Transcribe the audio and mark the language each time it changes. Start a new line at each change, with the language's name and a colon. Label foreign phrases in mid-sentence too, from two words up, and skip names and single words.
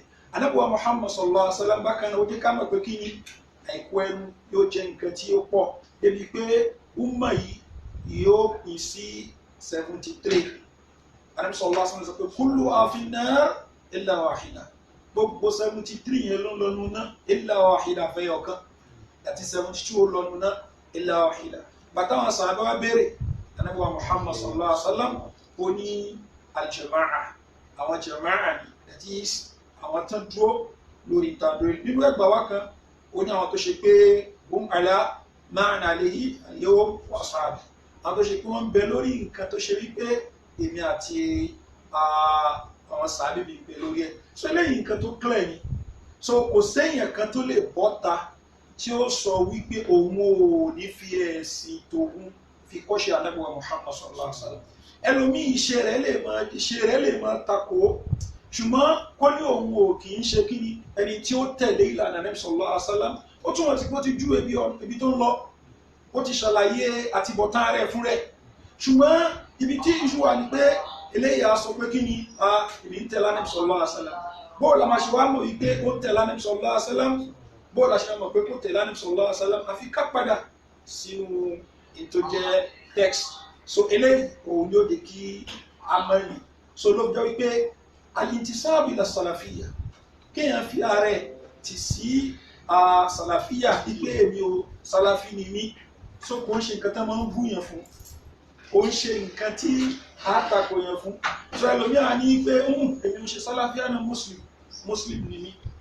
Yoruba: Ànábì wa Muhammad
Arabic: صلى الله عليه وسلم
Yoruba: bákan náà ó jẹ́ ká mọ̀ pé kí ni àìkú ẹnu yóò jẹ́ nǹkan tí ó pọ̀ débi pé umma yìí yóò pín sí 73. Ànábì
Arabic: صلى الله عليه وسلم
Yoruba: sọ pé
Arabic: كلها في النار إلا واحدة
Yoruba: gbogbo 73 yẹn ló ń lọ́nu náà
Arabic: إلا واحدة
Yoruba: fẹ́yọ̀kan àti 72 ó lọ́nu náà
Arabic: إلا واحدة.
Yoruba: Bàtà wọn sàbẹ̀ wá béèrè Ànábì wa Muhammad
Arabic: صلى الله عليه وسلم
Yoruba: ó ní al-jama'a àwọn jama'a ni
English: that is
Yoruba: àwọn tán dúró lórí ìtàdórí nínú ẹgbà wá kan ó ní àwọn tó ṣe pé
Arabic: هم على ما أنا عليه اليوم وأصحابي
Yoruba: àwọn tó ṣe pé wọ́n ń bẹ lórí nǹkan tó ṣe wípé èmi àti àwọn sàábì mi bẹ lórí ẹ̀ so eléyìí nǹkan tó clear ni so kò sẹ́yìn kan tó lè bọ́ta tí ó sọ wípé òun ò ní fi ẹ̀sìn tòun fi kọ́ṣe Ànábì wa Muhammad
Arabic: صلى الله عليه وسلم
Yoruba: ẹlòmíì iṣẹ́ rẹ̀ lè máa takò ṣùgbọ́n kọ́ ní òun ò kì í ṣe kí ni ẹni tí ó tẹ̀lé ìlànà Ànábì
Arabic: صلى الله عليه وسلم
Yoruba: ó túnmọ̀ sí pé ó ti jú ibi tó ń lọ ó ti ṣàlàyé àtibọ̀tán rẹ̀ fún rẹ̀ ṣùgbọ́n ibi tí ìṣù wà ní pé eléyà sọ pé kí ni ìbí ń tẹ̀lé Ànábì
Arabic: صلى الله عليه وسلم
Yoruba: bóòlù àmà ṣe wá mọ̀ wípé ó tẹ̀lé Ànábì
Arabic: صلى الله عليه
Yoruba: wasallam bóòlù àṣẹ mọ̀ pé kó tẹ̀lé Ànábì
Arabic: صلى الله عليه وسلم
Yoruba: àfi ká padà sínú ètò jẹ́ text so eléyìí òun yóò di kí a mọ̀ ní so ló jẹ́ wípé
Arabic: الانتساب إلى السلفية
Yoruba: kéèyàn fi ààrẹ tì sí salafiyya wípé èmi ò salafi ni mí so kò ń ṣe nǹkan tó máa ń bú yẹn fún kò ń ṣe nǹkan tí a tako yẹn fún so ẹlòmíràn ní pé èmi ń ṣe salafiyya náà muslim ni mí